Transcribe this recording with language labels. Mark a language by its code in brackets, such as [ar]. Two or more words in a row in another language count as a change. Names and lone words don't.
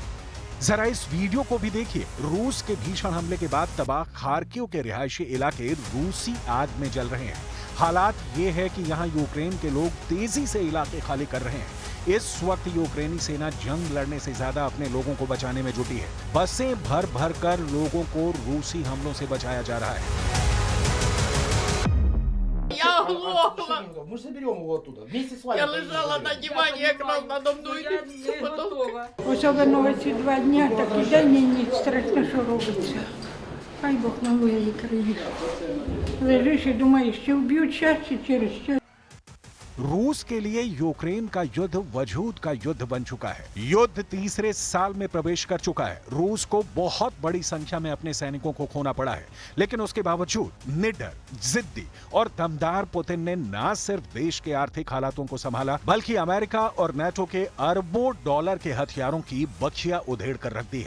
[hi] जरा इस वीडियो को भी देखिए। रूस के भीषण हमले के बाद तबाह खार्किव के रिहायशी इलाके रूसी आग में जल रहे हैं। हालात ये है कि यहाँ यूक्रेन के लोग तेजी से इलाके खाली कर रहे हैं। इस वक्त यूक्रेनी सेना जंग लड़ने से ज्यादा अपने लोगों को बचाने में जुटी है। बसें भर भर कर लोगों को रूसी हमलों से बचाया जा रहा है। [ru] Я оглохла. Мы же заберем его оттуда. Вместе с вами. [uk] Я лежала на дивані, якраз надо мною Я не готова. Особливо оці 2 дні, так і день і ніч, страшно, що робиться. Хай Бог милує і країну. Лежиш і думаєш, чи вб'ють час, чи через час. [hi] रूस के लिए यूक्रेन का युद्ध वजूद का युद्ध बन चुका है। युद्ध तीसरे साल में प्रवेश कर चुका है। रूस को बहुत बड़ी संख्या में अपने सैनिकों को खोना पड़ा है, लेकिन उसके बावजूद निडर, जिद्दी और दमदार पुतिन ने न सिर्फ देश के आर्थिक हालातों को संभाला, बल्कि अमेरिका और नेटो के अरबों डॉलर के हथियारों की बखिया उधेड़ कर रख दी है।